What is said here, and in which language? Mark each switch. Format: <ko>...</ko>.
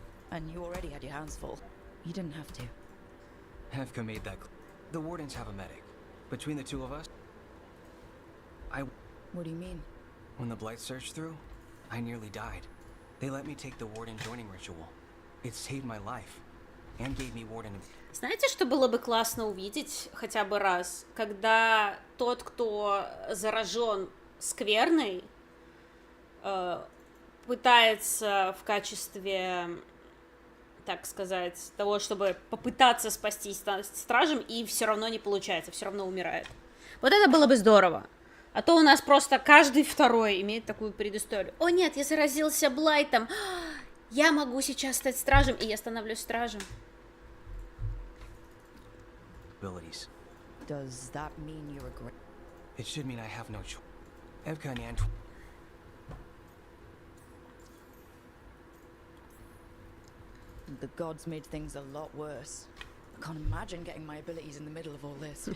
<en>And you already had your hands full. You didn't have to. Evka made that clear. The wardens have a medic. Between the two of us, What do you mean? When the blight surged through, I nearly died. They let me take the warden joining ritual. It saved my life. And gave me warden.</en> <ru>Знаете, что было бы классно увидеть хотя бы раз? Когда тот, кто заражен скверной, пытается в качестве, так сказать, того, чтобы попытаться спастись стражем, и все равно не получается, все равно умирает. Вот это было бы здорово. А то у нас просто каждый второй имеет такую предысторию. О нет, я заразился блайтом. Я могу сейчас стать стражем, и я становлюсь стражем.</ru> <en>Abilities. Does that mean you're a great... It should mean I have no choice. Evka and Antoine. The gods made things a lot worse. I can't imagine getting my abilities in the middle of all this.</en>